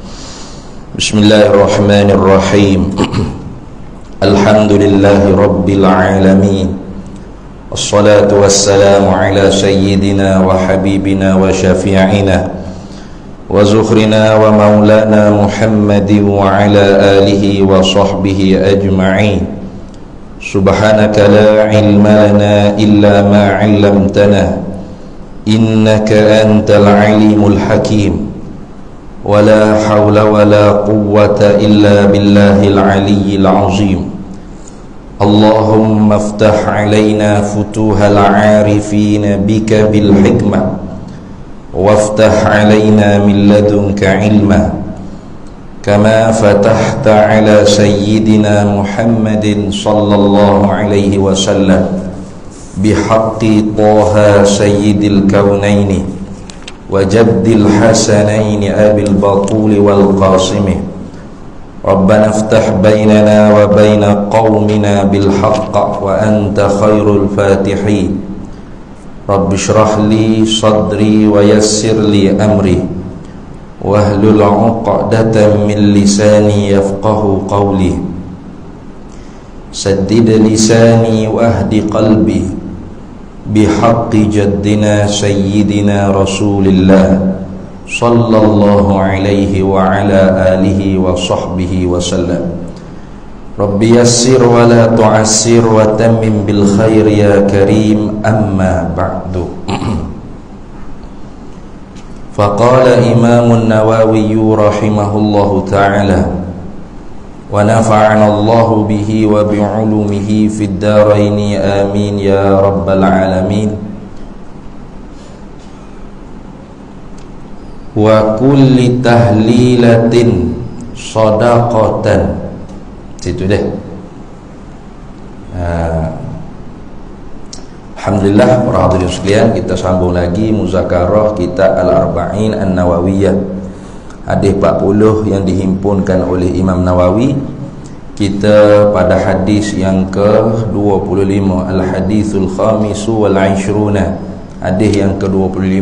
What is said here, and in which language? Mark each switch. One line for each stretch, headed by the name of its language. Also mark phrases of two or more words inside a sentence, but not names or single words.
Arabic: بسم الله الرحمن الرحيم. الحمد لله رب العالمين. الصلاة والسلام على سيدنا وحبيبنا وشفيعنا وذخرنا ومولانا محمد وعلى آله وصحبه أجمعين. سبحانك لا علم لنا إلا ما علمتنا إنك أنت العليم الحكيم. ولا حول ولا قوة إلا بالله العلي العظيم. اللهم افتح علينا فتوح العارفين بك بالحكمة وافتح علينا من لدنك علما كما فتحت على سيدنا محمد صلى الله عليه وسلم بحق طه سيد الكونين وجد الحسنين أبي البتول والقاسم. ربنا افتح بيننا وبين قومنا بالحق وأنت خير الفاتحين. رب اشرح لي صدري ويسر لي أمري واحلل عقدة من لساني يفقه قولي. سدد لساني واهد قلبي بحق جدنا سيدنا رسول الله صلى الله عليه وعلى آله وصحبه وسلم. رب يسر ولا تعسر وتمم بالخير يا كريم، أما بعد. فقال الإمام النووي رحمه الله تعالى ونفعنا الله به وبعلومه في الدارين آمين يا رب العالمين. وكل تهليلة صدقة.
Malay: Situ deh. Alhamdulillah para hadirin sekalian, kita sambung lagi muzakarah kitab Al-Arba'in An-Nawawiyah, hadis 40 yang dihimpunkan oleh Imam Nawawi. Kita pada hadis yang ke-25,
Arabic: الحديث الخامس والعشرون,
Malay: hadis yang ke-25.